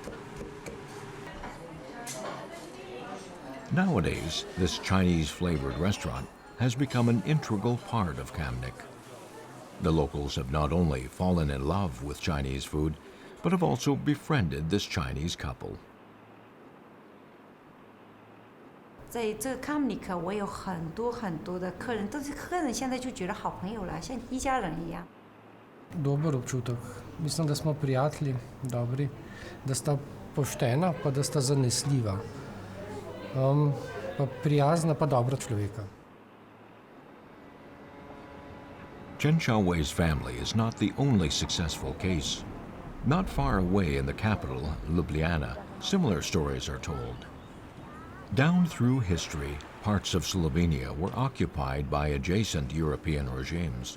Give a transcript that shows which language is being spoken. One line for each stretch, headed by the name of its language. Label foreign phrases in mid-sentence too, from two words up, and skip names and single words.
English: Nowadays, this Chinese-flavored restaurant has become an integral part of Kamnik. The locals have not only fallen in love with Chinese food, but have also befriended this Chinese couple.
Chinese: 在这个 Kamnik 我有很多的客人，都是客人现在就觉得好朋友了，像一家人一样。
Slovenian: Dober občutek. Mislim, da smo prijatelji, dobri, da sta poštena, pa da sta zanesljiva, pa prijazna, pa dobra človeka.
English: Chen Xiaowei's family is not the only successful case. Not far away in the capital, Ljubljana, similar stories are told. Down through history, parts of Slovenia were occupied by adjacent European regimes.